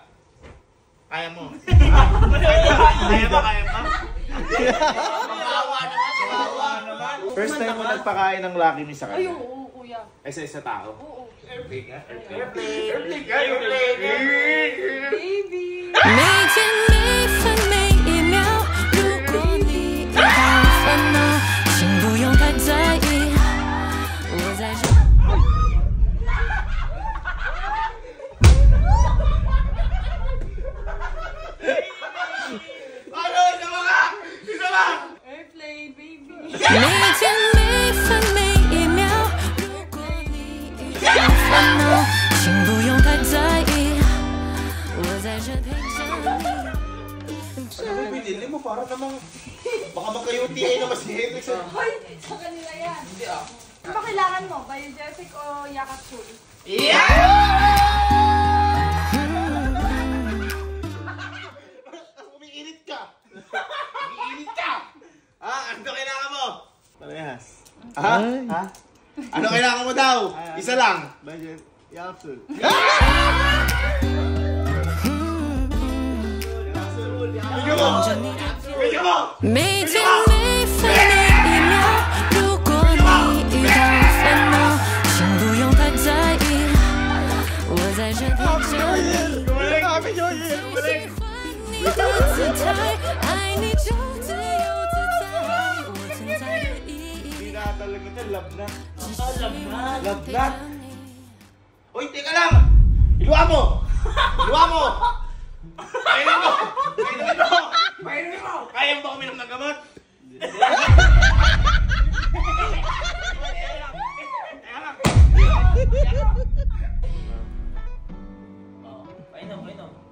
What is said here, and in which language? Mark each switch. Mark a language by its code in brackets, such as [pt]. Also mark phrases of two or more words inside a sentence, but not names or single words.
[tl] Kaya mo? Kaya mo? Kawawa naman. [en] First time [tl] mo nagpakain ng Lucky Me sa Ay, kanya? oo, kuya. Sa tao? Oo. Airplane nga? Airplane! [en] ，baby。 [zh] 每天每分每一秒，如果你遇到烦恼，请不用太在意，我在这。 [en] Airplane, baby。 [zh] 每天每分每一秒，如果你遇到烦恼，请不用太在意，我在这陪着你。 [tl] Ano binili mo? Para namang baka magka-UTI naman si Hendrix. Hoy, sa kanila yan. Hindi ah. Ano ba kailangan mo? Biogesic o Yakatsul? Umiinit ka! Umiinit ka! Ano kailangan mo? Parehas. Ha? Ano kailangan mo daw? Isa lang. Budget. Yapsul. [zh] 望着你的 [tl] Bigyan mo! [zh] 每天每分每一秒，如果你遇到烦恼，请不用太在意，我在这陪着你。最喜欢你的姿态，爱你就自由自在，我存在的意义 [tl] Dinadala kita, love na. [zh] 只是因为我陪着你。 [tl] Uy, teka lang! Iluwa mo! Iluwa mo! Kainin mo! Kainin mo! Kainin mo! Kaya mo ba kuminom ng gamot? Oh, painom. Uy!